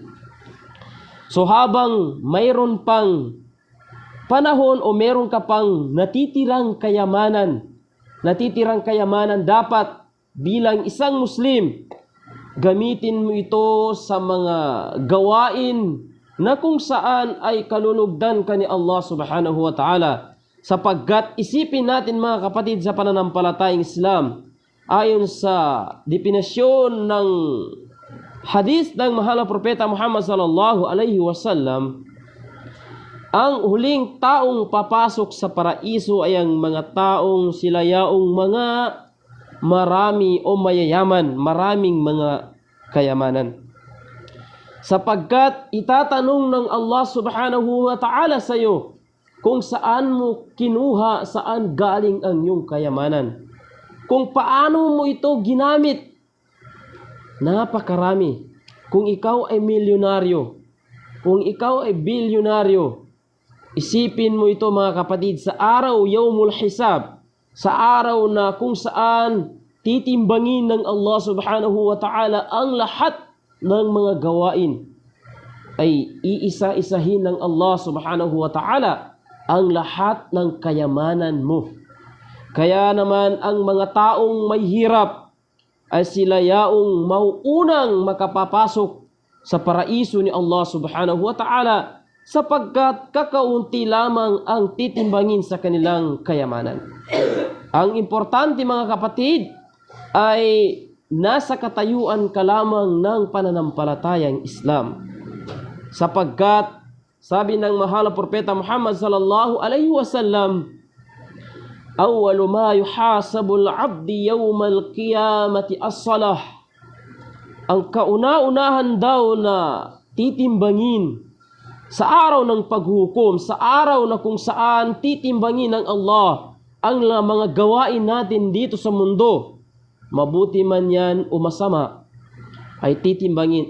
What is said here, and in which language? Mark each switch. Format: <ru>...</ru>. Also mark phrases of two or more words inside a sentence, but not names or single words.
<tl>So habang mayroon pang panahon o meron ka pang natitirang kayamanan, dapat bilang isang Muslim, gamitin mo ito sa mga gawain na kung saan ay kalulugdan ka ni Allah</tl> <ar>سبحانه وتعالى.</ar> <tl>Sapagkat isipin natin mga kapatid sa pananampalatayang Islam, ayon sa definisyon ng hadis ng mahal na propeta Muhammad</tl> <ar>صلى الله عليه وسلم,</ar> <tl>ang huling taong papasok sa paraiso ay ang mga taong sila yaong mga marami o mayayaman, maraming mga kayamanan. Sapagkat itatanong ng Allah</tl> <ar>سبحانه وتعالى</ar> <tl>sa iyo kung saan mo kinuha, saan galing ang iyong kayamanan. Kung paano mo ito ginamit. Napakarami. Kung ikaw ay milyonaryo, kung ikaw ay bilyonaryo, isipin mo ito mga kapatid sa araw</tl> <ar>يوم الحساب,</ar> <tl>sa araw na kung saan titimbangin ng Allah</tl> <ar>سبحانه وتعالى</ar> <tl>ang lahat ng mga gawain, ay iisa-isahin ng Allah</tl> <ar>سبحانه وتعالى</ar> <tl>ang lahat ng kayamanan mo. Kaya naman ang mga taong may hirap ay sila yaong mauunang makapapasok sa paraiso ni Allah</tl> <ar>سبحانه وتعالى,</ar> <tl>sapagkat kakaunti lamang ang titimbangin sa kanilang kayamanan. Ang importante mga kapatid ay nasa katayuan ka lamang ng pananampalatayang Islam. Sapagkat sabi ng mahal na propeta Muhammad</tl> <ar>صلى الله عليه وسلم أول ما يحاسب العبد يوم القيامة الصلاة.</ar> <tl>Ang kauna-unahan daw na titimbangin sa araw ng paghukom, sa araw na kung saan titimbangin ng Allah ang mga gawain natin dito sa mundo, mabuti man yan o masama, ay titimbangin.</tl>